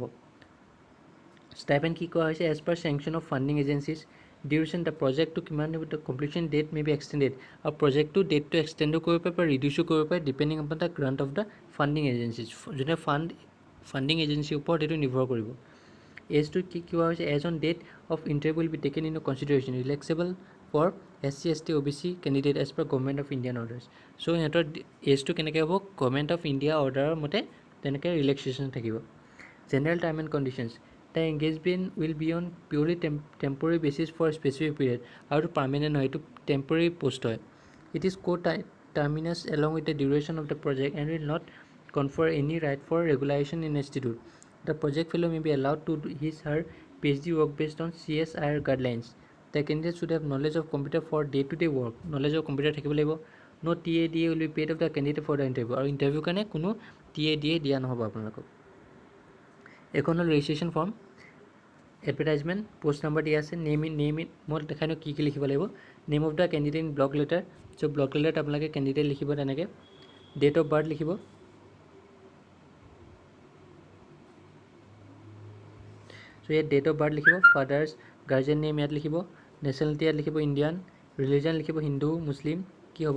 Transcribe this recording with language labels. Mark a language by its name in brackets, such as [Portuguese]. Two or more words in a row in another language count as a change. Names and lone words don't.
[Assamese] ষ্টাইপেণ্ড কি কোৱা হৈছে, [English] as per sanction of funding agencies duration the [Assamese] প্ৰজেক্টটো কিমান দিব, [English] the completion date may be extended, [Assamese] আৰু প্ৰজেক্টটো ডেটটো এক্সটেণ্ডো কৰিব পাৰে বা ৰিডিউচো কৰিব পাৰে [English] depending upon the grant of the funding agencies, [Assamese] যোনে ফাণ্ডিং এজেঞ্চিৰ ওপৰত এইটো নিৰ্ভৰ কৰিব। এজটো কি কোৱা হৈছে, [English] age on date of interview will be taken in consideration relaxable for SC ST OBC candidate as per Government of Indian orders. [Assamese] চ' সিহঁতৰ এজটো কেনেকৈ হ'ব, গভৰ্ণমেণ্ট অফ ইণ্ডিয়া অৰ্ডাৰৰ মতে তেনেকৈ ৰিলেক্সেশ্যন থাকিব। [English] general term and conditions, the engagement will be on purely temporary basis for specific period, [Assamese] আৰু এইটো পাৰ্মানেণ্ট নহয়, এইটো টেম্পৰৰী পোষ্ট হয়। [English] it is terminus along with the duration of the project and will not confer any right for regularation in institute. the project fellow may be allowed to do his her PhD work based on CSIR guidelines. The candidate should have knowledge of computer for day-to-day work. Knowledge of computer [Assamese] থাকিব লাগিব। [English] No TADA will be paid of the candidate for the interview, [Assamese] আৰু ইণ্টাৰভিউ কাৰণে কোনো TADA দিয়া নহ'ব আপোনালোকক। এখন হ'ল [English] registration form, advertisement, post number [Assamese] দিয়া আছে, নেম মই দেখাই নো কি লিখিব লাগিব, [English] name of the candidate in block letter, [Assamese] চ' ব্লক লেটাৰত আপোনালোকে কেণ্ডিডেট লিখিব তেনেকৈ, [English] date of birth [Assamese] লিখিব, চ' ইয়াত [English] date of birth [Assamese] লিখিব, [English] father's guardian name [Assamese] ইয়াত লিখিব, নেশ্যনেলিটি ইয়াত লিখিব ইণ্ডিয়ান, ৰিলিজন লিখিব হিন্দু মুছলিম কি হ'ব।